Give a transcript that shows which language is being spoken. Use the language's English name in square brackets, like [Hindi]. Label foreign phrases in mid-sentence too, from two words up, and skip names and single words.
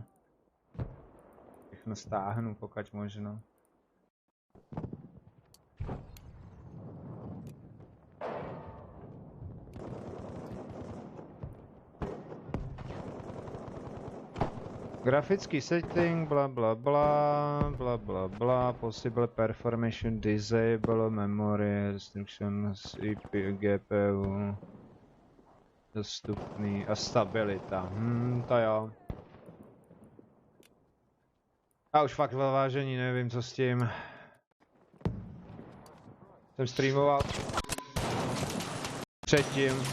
[Czech] Všechno stáhnu, pokud možno. Grafický setting, bla bla bla, bla bla bla, [English] possible performation disable, memory, restriction, CPU, GPU, [Czech] dostupný a stabilita, to jo. A už fakt ve vážení nevím, co s tím. Jsem streamoval předtím.